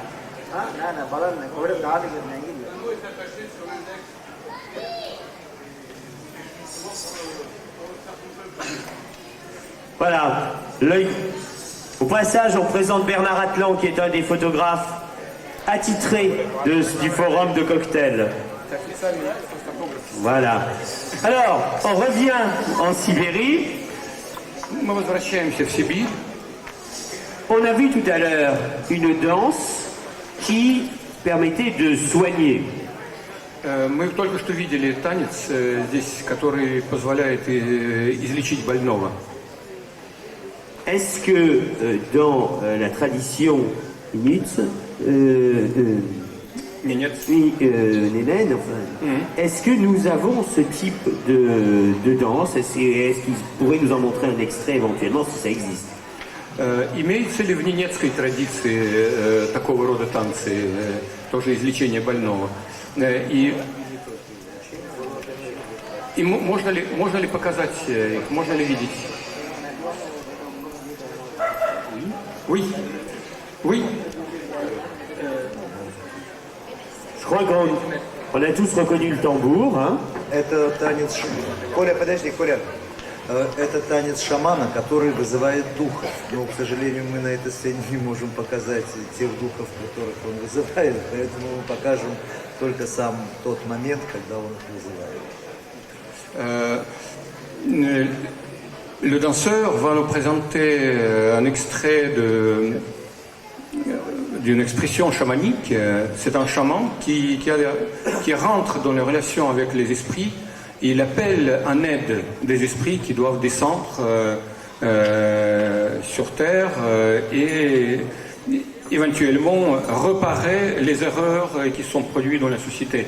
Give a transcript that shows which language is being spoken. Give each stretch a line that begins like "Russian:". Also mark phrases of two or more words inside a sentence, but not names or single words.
French: Voilà. L'œil. Au passage, on présente Bernard Atlan, qui est un des photographes attitrés du forum de cocktail. Voilà. Alors, on revient en Sibérie.
Russian: Мы возвращаемся в Сибирь.
French: On a vu tout à l'heure une danse qui permettait de soigner.
Russian: Мы только что видели танец здесь, который позволяет излечить больного.
French: Est-ce que dans la tradition inuite, Nénène, enfin, est-ce que nous avons ce type de danse? Est-ce qu'il pourrait nous en montrer un extrait éventuellement si ça existe?
Russian: Имеется ли в ненецкой традиции такого рода танцы, тоже излечение больного? И можно ли показать их, можно ли видеть?
French: Oui, oui. Je crois qu'on a tous reconnu le tambour. Hein.
Russian: Это танец... Коля, подожди, Коля. Это танец шамана, который вызывает духов. Но, к сожалению, мы на этой сцене не можем показать тех духов, которых он вызывает. Поэтому мы покажем только сам тот момент, когда он их вызывает.
French: Le danseur va nous présenter un extrait d'une expression chamanique. C'est un chaman qui rentre dans les relations avec les esprits. Il appelle en aide des esprits qui doivent descendre sur terre et éventuellement réparer les erreurs qui sont produites dans la société.